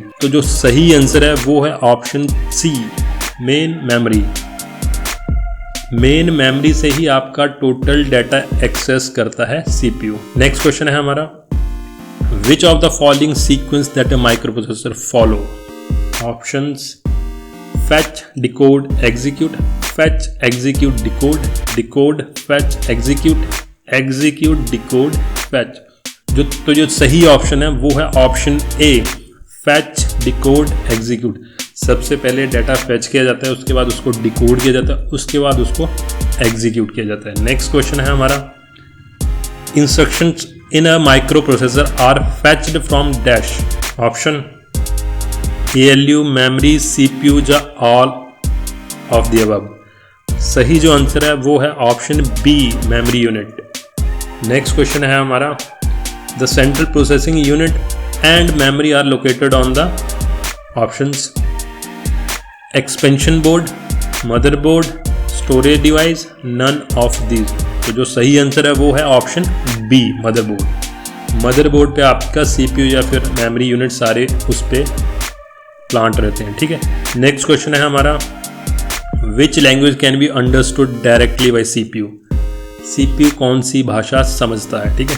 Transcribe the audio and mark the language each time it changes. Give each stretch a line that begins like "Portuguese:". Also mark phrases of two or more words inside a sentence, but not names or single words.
Hindi: तो जो सही आंसर है वो है
English: option C, main memory. main memory
Hindi: से ही आपका
English: total data access
Hindi: करता है सीपीयू।
English: next question
Hindi: है हमारा,
English: which of the following sequence that a microprocessor follow, options fetch, decode, execute, fetch, execute, decode, decode, fetch, execute, execute, decode, fetch।
Hindi: जो सही ऑप्शन है वो है
English: option A, fetch, decode, execute।
Hindi: सबसे पहले
English: data fetch
Hindi: किया जाता है, उसके बाद उसको डिकोड किया जाता है, उसके बाद उसको एग्जीक्यूट किया जाता है।
English: next question
Hindi: है हमारा,
English: instructions in a microprocessor are fetched from dash, option ALU, memory, CPU या all of the above।
Hindi: सही जो आंसर है वो है
English: option B, memory unit. next question
Hindi: है हमारा,
English: the central processing unit and memory are located on the options expansion board, motherboard, storage device, none of these।
Hindi: तो जो सही आंसर है वो है
English: option B, motherboard.
Hindi: मदरबोर्ड पे आपका सीपीयू या फिर
English: memory unit
Hindi: सारे उस पे प्लांट रहते हैं, ठीक है।
English: next question
Hindi: है हमारा,
English: which language can be understood directly by CPU.
Hindi: सीपीयू कौन सी भाषा समझता है, ठीक है।